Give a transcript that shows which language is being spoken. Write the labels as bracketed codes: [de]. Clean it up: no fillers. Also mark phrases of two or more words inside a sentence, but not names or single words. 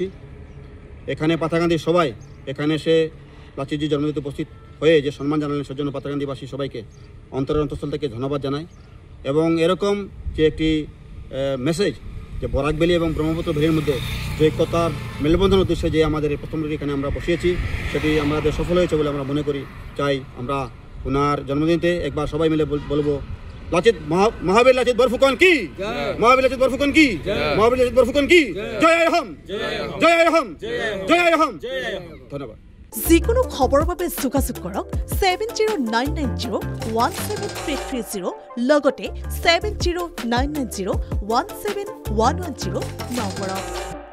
[bn] এখানে পাথারকান্দির সবাই এখানে এসে লাচিতজি জন্মদিনে উপস্থিত হয়ে যে সম্মান জানালেন সেজন্য পাথারকান্দিবাসী সবাইকে অন্তরের অন্তঃস্থল থেকে ধন্যবাদ জানাই। এবং এরকম যে একটি মেসেজ যে বরাক ভ্যালি এবং ব্রহ্মপুত্র ভ্যালির মধ্যে যে একতার মেলবন্ধন উদ্দেশ্যে যে আমাদের এই প্রথম এখানে আমরা বসিয়েছি সেটি আমাদের সফল হয়েছে বলে আমরা মনে করি। চাই আমরা ওনার জন্মদিনতে একবার সবাই মিলে বলবো লাচিত মহাবীর লাচিত বরফুকন কি, মহাবীর লাচিত বরফুকন কি, মহাবীর লাচিত বরফুকন কি [as] জয় আই অসম, জয় আই অসম, জয় আই অসম। [bn] ধন্যবাদ। [as] যিকোনো খবৰৰ বাবে যোগাযোগ কৰক 7099017330 লগতে 7099017110 নম্বৰত।